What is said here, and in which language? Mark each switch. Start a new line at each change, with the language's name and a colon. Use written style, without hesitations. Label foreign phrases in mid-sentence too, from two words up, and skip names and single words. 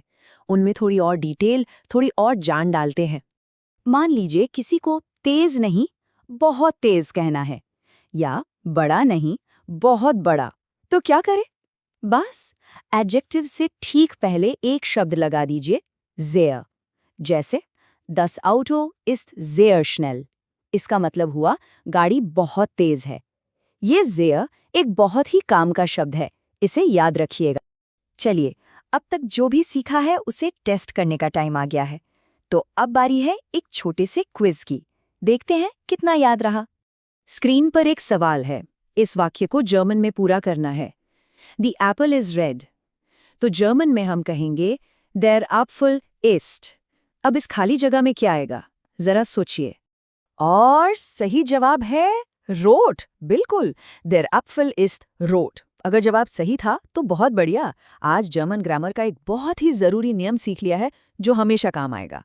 Hindi: उनमें थोड़ी और डिटेल, थोड़ी और जान डालते हैं। मान लीजिए किसी को तेज नहीं, बहुत तेज कहना है, या बड़ा नहीं, बहुत बड़ा। तो क्या करें? बस एडजेक्टिव से ठीक पहले एक शब्द लगा दीजिए, sehr। जैसे
German: Das Auto ist sehr schnell।
Hindi: इसका मतलब हुआ गाड़ी बहुत तेज है। ये sehr एक बहुत ही काम का शब्द है, इसे याद रखिएगा। चलिए, अब तक जो भी सीखा है उसे टेस्ट करने का टाइम आ गया है। तो अब बारी है एक छोटे से क्विज की। देखते हैं कितना याद रहा। स्क्रीन पर एक सवाल है, इस वाक्य को जर्मन में पूरा करना है।
English: The apple is red।
Hindi: तो जर्मन में हम कहेंगे
German: Der Apfel ist।
Hindi: अब इस खाली जगह में क्या आएगा? जरा सोचिए। और सही जवाब है रोट। बिल्कुल,
German: Der Apfel ist rot।
Hindi: अगर जवाब सही था तो बहुत बढ़िया। आज जर्मन ग्रामर का एक बहुत ही जरूरी नियम सीख लिया है जो हमेशा काम आएगा।